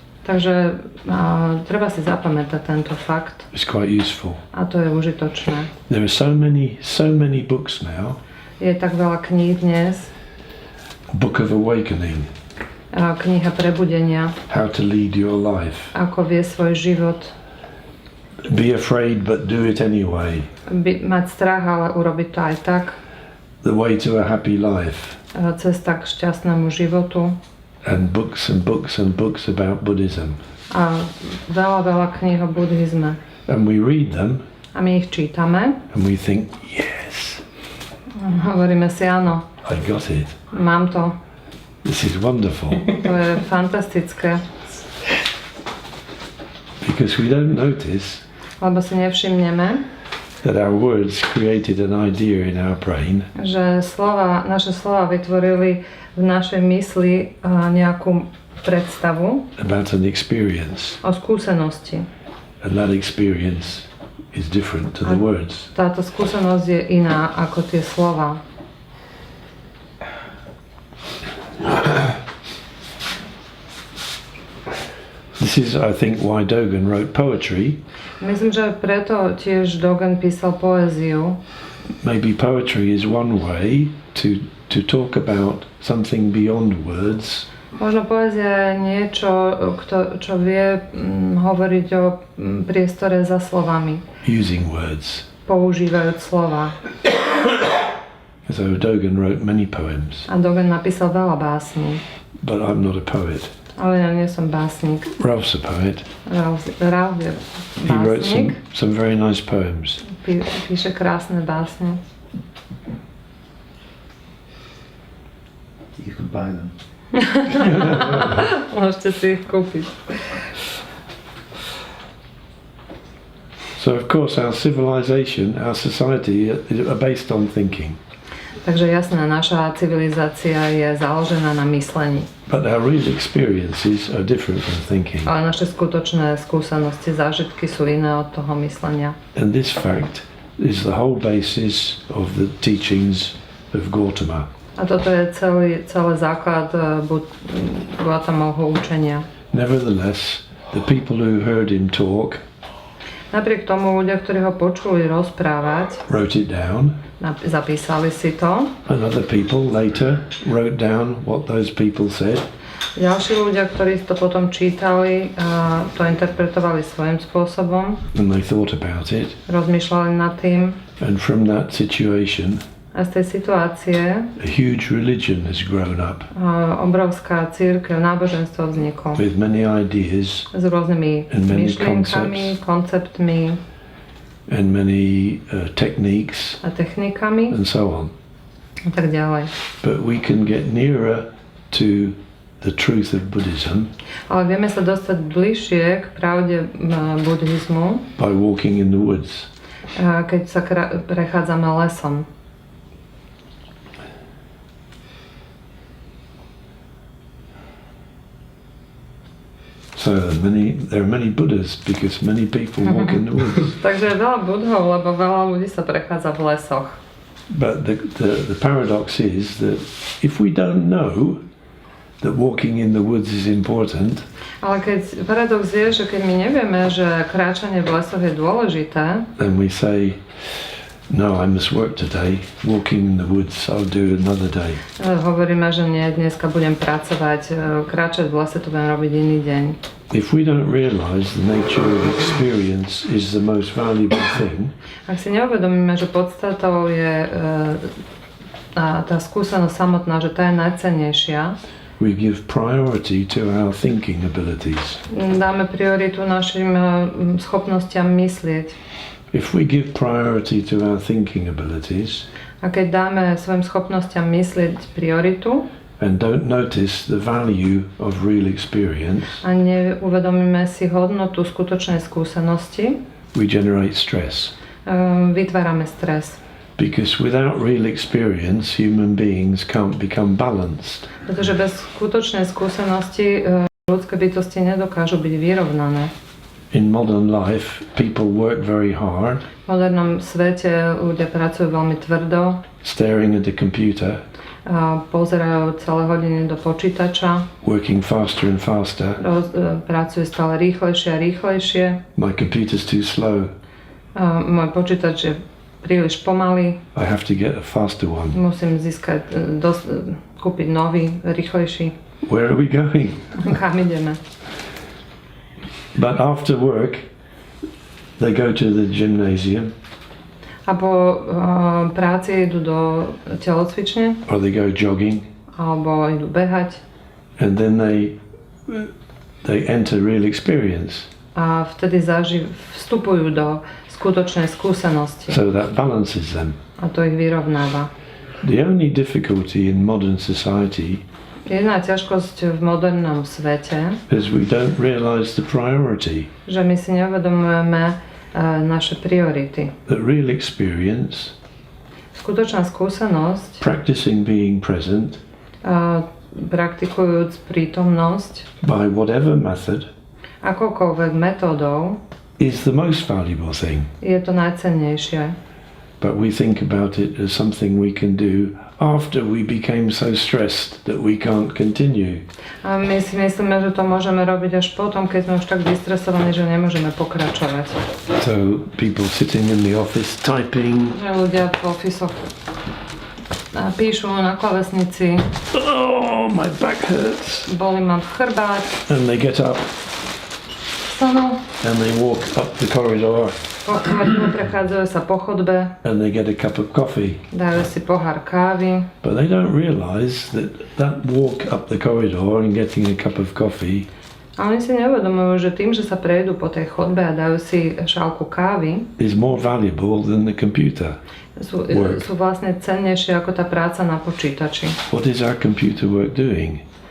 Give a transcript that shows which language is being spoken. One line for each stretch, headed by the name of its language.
Slovak: Takže treba si zapamätať tento fakt.
English: It's quite useful.
Slovak: A to je užitočné.
English: There are so many books now.
Slovak: Je tak veľa kníh dnes.
English: Book of Awakening.
Slovak: Kniha prebudenia.
English: How to lead your life.
Slovak: Ako vie svoj život.
English: Be afraid but do it anyway.
Slovak: Mať strach, ale urobiť to aj tak.
English: The way to a happy life.
Slovak: Cesta k šťastnému životu.
English: And books and books and books about Buddhism.
Slovak: A veľa kníh o buddhizme.
English: And we read them.
Slovak: A my ich čítame.
English: And we think, yes.
Slovak: Hovoríme si áno.
English: I got it.
Slovak: Mám to.
English: This is wonderful.
Slovak: To je fantastické.
English: Because we don't notice
Slovak: Lebo si nevšimneme,
English: that our words created an idea in our brain.
Slovak: Že naše slova vytvorili v našej mysli nejakú predstavu
English: About an experience.
Slovak: O skúsenosti.
English: And that experience is different to the words.
Slovak: Táto skúsenosť je iná ako tie slova.
English: This is, I think, why Dogen wrote poetry.
Slovak: Myslím, že preto tiež Dogen písal poéziu.
English: Maybe poetry is one way to talk about something beyond words.
Slovak: Možno poézia je niečo, čo vie hovoriť o priestore za slovami.
English: Using words.
Slovak: Používajúc slova.
English: So Dogen wrote many poems.
Slovak: A Dogen napísal veľa básní.
English: But I'm not a poet.
Slovak: Ale ja nie som básnik.
English: Ralph's a poet.
Slovak: Ralph je básnik.
English: He wrote some very nice poems.
Slovak: Píše krásne básne.
English: You could buy them.
Slovak: Môžete si ich kúpiť.
English: So of course our civilization, our society are based on thinking.
Slovak: Takže jasné, naša civilizácia je založená na myslení.
English: But our real experiences are different from thinking.
Slovak: Ale naše skutočné skúsenosti, zážitky sú iné od toho myslenia.
English: And this fact is the whole basis of the teachings of Gautama.
Slovak: A toto je celý základ Gautamovho učenia.
English: Nevertheless, the people who heard him talk
Slovak: Napriek tomu ľudia, ktorí ho počuli rozprávať,
English: wrote it down.
Slovak: Zapísali si to.
English: And other people later wrote down what those people said.
Slovak: Ďalší ľudia, ktorí to potom čítali, to interpretovali svojím spôsobom.
English: And they thought about it.
Slovak: Rozmýšľali nad tým.
English: And from that situation,
Slovak: a z tej situácie
English: a huge religion has grown up.
Slovak: Obrovská cirkev, náboženstvo vzniklo.
English: With many ideas.
Slovak: S rôznymi myšlienkami, konceptmi.
English: And many techniques.
Slovak: A technikami.
English: And so on.
Slovak: A tak ďalej.
English: But we can get nearer to the truth of Buddhism.
Slovak: Ale vieme sa dostať bližšie k pravde buddhizmu.
English: By walking in the woods.
Slovak: Keď sa prechádzame lesom.
English: So there are many Buddhas because many people walk in the woods.
Slovak: Takže je veľa budhov, lebo veľa ľudí sa prechádza v lesoch.
English: But the paradox is that if we don't know that walking in the woods is important,
Slovak: ale paradox je, že keď my nevieme, že kráčanie v lesoch je dôležité,
English: then we say, No, I must work today. Walking in the woods, I'll do another day.
Slovak: Hovoríme, že nie, dneska budem pracovať, kráčať v lese to budem robiť iný deň.
English: If we don't realize the nature of experience is the most valuable thing,
Slovak: ak si neuvedomíme, že podstatou je tá skúsenosť samotná, že tá je najcennejšia,
English: we give priority to our thinking abilities.
Slovak: Dáme prioritu našim schopnostiam myslieť.
English: If we give priority to our thinking abilities,
Slovak: a keď dáme svojim schopnostiam myslieť prioritu
English: and don't notice the value of real experience,
Slovak: a neuvedomíme si hodnotu skutočnej skúsenosti,
English: we generate stress.
Slovak: Vytvárame stres.
English: Because without real experience, human beings can't become balanced.
Slovak: Pretože bez skutočnej skúsenosti ľudské bytosti nedokážu byť vyrovnané.
English: In modern life, people work very hard.
Slovak: V modernom svete ľudia pracujú veľmi tvrdo.
English: Staring at the computer.
Slovak: Pozerajú celé hodiny do počítača.
English: Working faster and faster.
Slovak: Pracujú stále rýchlejšie a rýchlejšie.
English: My computer's too slow.
Slovak: Môj počítač je príliš pomalý.
English: I have to get a faster one.
Slovak: Musím získať, kúpiť nový, rýchlejší.
English: Where are we going?
Slovak: Kam ideme?
English: But after work, they go to the gymnasium.
Slovak: A po práci idú do telocvične.
English: Or they go jogging.
Slovak: Alebo idú behať.
English: And then they enter real experience.
Slovak: A vtedy vstupujú do skutočnej skúsenosti.
English: So that balances them.
Slovak: A to ich vyrovnáva.
English: The only difficulty in modern society
Slovak: Jedna ťažkosť v modernom svete,
English: is we don't realize the priority.
Slovak: Že my si neuvedomujeme naše priority.
English: That real experience,
Slovak: skutočná skúsenosť,
English: practicing being present,
Slovak: praktikujúc prítomnosť,
English: by whatever method,
Slovak: akokoľvek metódou,
English: is the most valuable thing.
Slovak: Je to najcennejšie.
English: But we think about it as something we can do after we became so stressed that we can't continue.
Slovak: A my si myslíme, že to môžeme robiť až potom, keď sme už tak vystresovaní, že nemôžeme pokračovať.
English: So people sitting in the office typing.
Slovak: Ľudia v ofisoch píšu na klávesnici.
English: Oh, my back hurts.
Slovak: Bolí ma chrbát.
English: And they get up.
Slovak: Stanú.
English: And they walk up the corridor.
Slovak: Prechádzajú sa po chodbe.
English: And they get a cup of coffee.
Slovak: Dajú si pohár kávy.
English: But they don't realize that walk up the corridor and getting a cup of coffee.
Slovak: A oni si neuvedomujú, že tým, že sa prejdú po tej chodbe a dajú si šálku kávy,
English: is more valuable than the computer.
Slovak: Sú vlastne cennejšie ako tá práca na počítači.
English: What is our computer work doing?